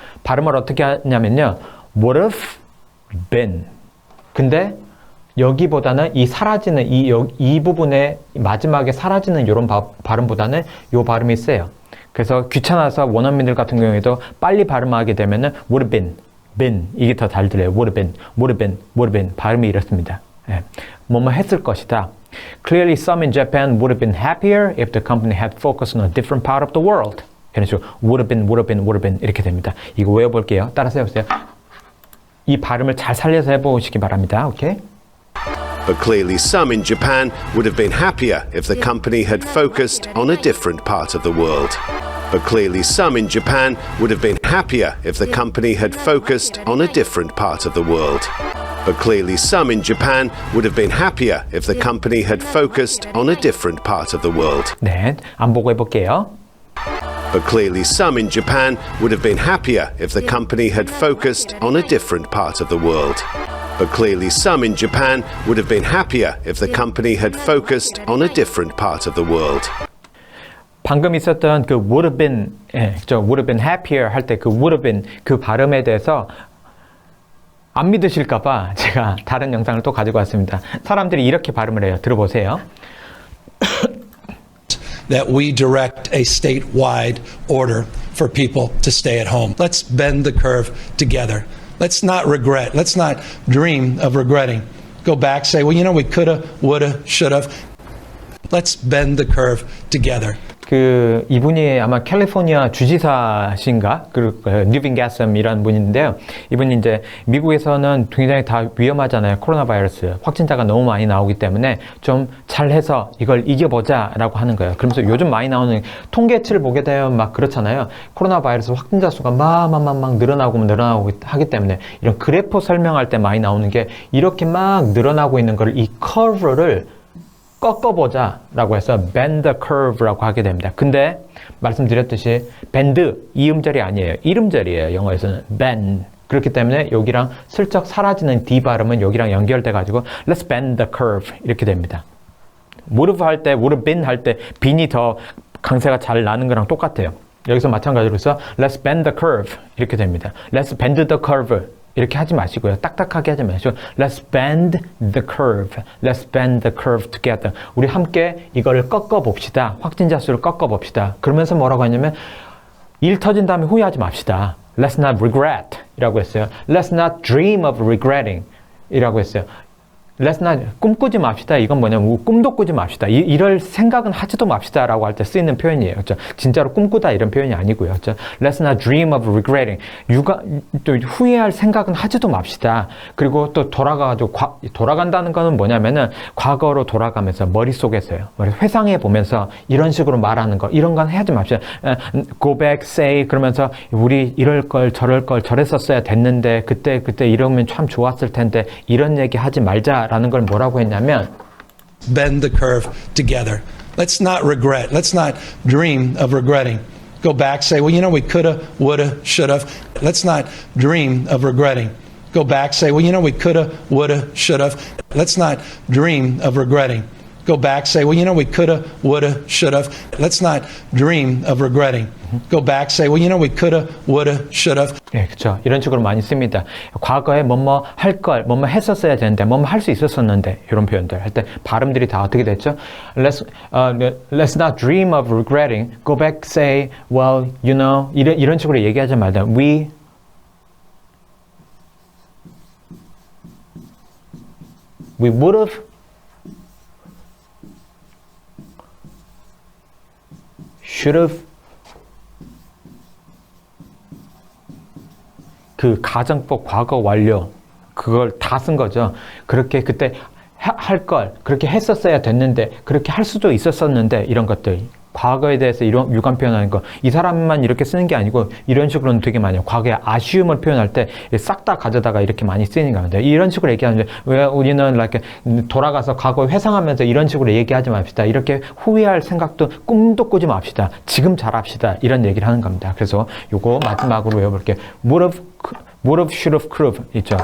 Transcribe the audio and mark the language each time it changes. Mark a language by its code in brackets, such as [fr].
[ko] 발음을 어떻게 하냐면요. [en] would have been [ko] 근데 여기보다는 이 사라지는 이 부분에 마지막에 사라지는 이런 발음보다는 이 발음이 세요. 그래서 귀찮아서 원어민들 같은 경우에도 빨리 발음하게 되면은 [en] would have been [ko] 이게 더 잘 들려요. [en] would have been [ko] 발음이 이렇습니다. 예. 뭐뭐 했을 것이다. [en] Clearly some in Japan would have been happier if the company had focused on a different part of the world. [ko] 이런 식으로 [en] would have been [ko] 이렇게 됩니다. 이거 외워볼게요. 따라서 해보세요. 이 발음을 잘 살려서 해보시기 바랍니다. 오케이? [en] But clearly some in Japan would have been happier if the company had focused on a different part of the world. But clearly some in Japan would have been happier if the company had focused on a different part of the world. But clearly some in Japan would have been happier if the company had focused on a different part of the world. [ko] 네, 안 보고 해볼게요. [en] But clearly some in Japan would have been happier if the company had focused on a different part of the world. But clearly some in Japan would have been happier if the company had focused on a different part of the world. [ko] 방금 있었던 그 [en] would have been, would have been happier [ko] 할 때 그 [en] would have been [ko] 그 발음에 대해서 안 믿으실까봐 제가 다른 영상을 또 가지고 왔습니다. 사람들이 이렇게 발음을 해요. 들어보세요. [en] That we direct a statewide order for people to stay at home. Let's bend the curve together. Let's not regret. Let's not dream of regretting. Go back, say, well, you know, we coulda, woulda, shoulda. Let's bend the curve together. [ko] 이분이 아마 캘리포니아 주지사신가? 뉴빈 가썸이라는 분인데요. 이분이 이제 미국에서는 굉장히 다 위험하잖아요. 코로나 바이러스. 확진자가 너무 많이 나오기 때문에 좀 잘해서 이걸 이겨보자 라고 하는 거예요. 그러면서 요즘 많이 나오는 통계치를 보게 되면 막 그렇잖아요. 코로나 바이러스 확진자 수가 막 늘어나고 하기 때문에 이런 그래프 설명할 때 많이 나오는 게 이렇게 막 늘어나고 있는 걸 이 커브를 꺾어보자 라고 해서 [en] bend the curve [ko] 라고 하게 됩니다. 근데 말씀드렸듯이 bend 이 음절이 아니에요. 이음절이에요. 영어에서는 bend. 그렇기 때문에 여기랑 슬쩍 사라지는 D 발음은 여기랑 연결돼 가지고 [en] let's bend the curve [ko] 이렇게 됩니다. would have 할 때 [en] would have been [ko] 할 때 bean이 더 강세가 잘 나는 거랑 똑같아요. 여기서 마찬가지로 해서 [en] let's bend the curve [ko] 이렇게 됩니다. [en] let's bend the curve [ko] 이렇게 하지 마시고요. 딱딱하게 하지 마시고 [en] let's bend the curve. let's bend the curve together. [ko] 우리 함께 이거를 꺾어 봅시다. 확진자 수를 꺾어 봅시다. 그러면서 뭐라고 하냐면 일 터진 다음에 후회하지 맙시다. [en] Let's not regret [ko] 이라고 했어요. [en] Let's not dream of regretting 이라고 했어요. Let's not [ko] 꿈꾸지 맙시다. 이건 뭐냐면 꿈도 꾸지 맙시다. 이럴 생각은 하지도 맙시다 라고 할 때 쓰이는 표현이에요. 그렇죠? 진짜로 꿈꾸다 이런 표현이 아니고요. 그렇죠? [en] Let's not dream of regretting. [ko] 또 후회할 생각은 하지도 맙시다. 그리고 또 돌아가가지고 돌아간다는 거는 뭐냐면은 과거로 돌아가면서 머릿속에서요. 회상해 보면서 이런 식으로 말하는 거 이런 건 하지 맙시다. [en] Go back, say [ko] 그러면서 우리 이럴 걸 저럴 걸 저랬었어야 됐는데 그때 이러면 참 좋았을 텐데 이런 얘기 하지 말자. 라는 걸 뭐라고 했냐면 [en] Bend the curve together. Let's not regret. Let's not dream of regretting. Go back, say, well, you know, we coulda, woulda, shoulda. Let's not dream of regretting. Go back, say, well, you know, we coulda, woulda, shoulda. Let's not dream of regretting. Go back, say, well, you know, we coulda, woulda, shoulda. Let's not dream of regretting. Go back, say, well, you know, we coulda, woulda, shoulda. [ko] 네, 그렇죠. 이런 식으로 많이 씁니다. 과거에 뭐뭐 할 걸, 뭐뭐 했었어야 되는데, 뭐뭐 할 수 있었었는데 이런 표현들 할 때 발음들이 다 어떻게 됐죠? [en] Let's not dream of regretting. Go back, say, well, you know, [ko] 이런 식으로 얘기하지 말자. [en] We would have should have [ko] 그 가정법 과거 완료 그걸 다 쓴 거죠. 그렇게 그때 할 걸 그렇게 했었어야 됐는데 그렇게 할 수도 있었었는데 이런 것들 과거에 대해서 이런 유감 표현하는 거 이 사람만 이렇게 쓰는 게 아니고 이런 식으로는 되게 많이 해요. 과거의 아쉬움을 표현할 때 싹 다 가져다가 이렇게 많이 쓰이는 겁니다. 이런 식으로 얘기하는데 왜 우리는 like 돌아가서 과거에 회상하면서 이런 식으로 얘기하지 맙시다. 이렇게 후회할 생각도 꿈도 꾸지 맙시다. 지금 잘합시다. 이런 얘기를 하는 겁니다. 그래서 요거 마지막으로 외워볼게요. [en] would have, should have, could have [ko] 있죠.